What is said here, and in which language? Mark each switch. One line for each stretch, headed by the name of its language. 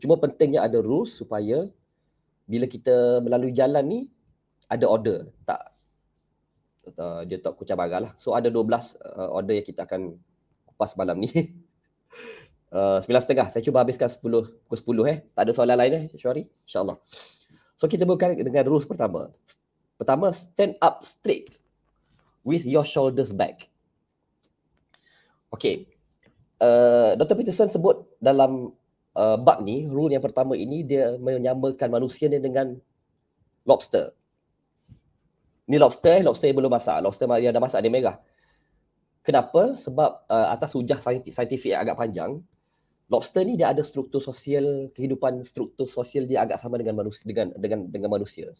Indonesian: Cuma pentingnya ada rules supaya bila kita melalui jalan ni ada order, dia tak kucar barang lah. So ada 12 order yang kita akan kupas malam ni. 9.30 saya cuba habiskan pukul 10 Tak ada soalan lain Syuari? InsyaAllah. So kita mulakan dengan rules pertama.
Malay: Pertama,
English: stand up straight with your shoulders back. Okay. Dr.
Indonesian: Peterson sebut dalam bab ni, rule yang pertama ini dia menyamakan manusia ni dengan lobster. Ni lobster yang belum masak. Lobster yang dah masak dia merah. Kenapa? Sebab atas hujah saintifik yang agak panjang, lobster ni dia ada struktur sosial, struktur sosial dia agak sama dengan manusia, dengan manusia.